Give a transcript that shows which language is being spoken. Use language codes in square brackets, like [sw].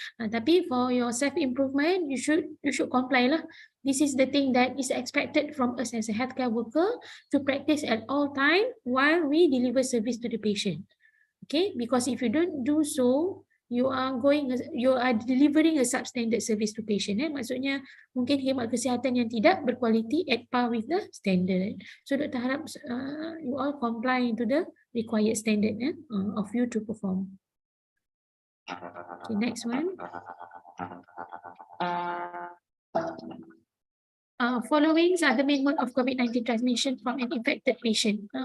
[ms] Tapi [en] for your self-improvement, you should comply lah. This is the thing that is expected from us as a healthcare worker to practice at all time while we deliver service to the patient. Okay, because if you don't do so, you are delivering a substandard service to patient. [ms] Maksudnya mungkin khidmat kesihatan yang tidak berkualiti [en] at par with the standard. So Dr. harap you all comply to the required standard of you to perform. Okay, next one. Following are the main mode of COVID-19 transmission from an infected patient.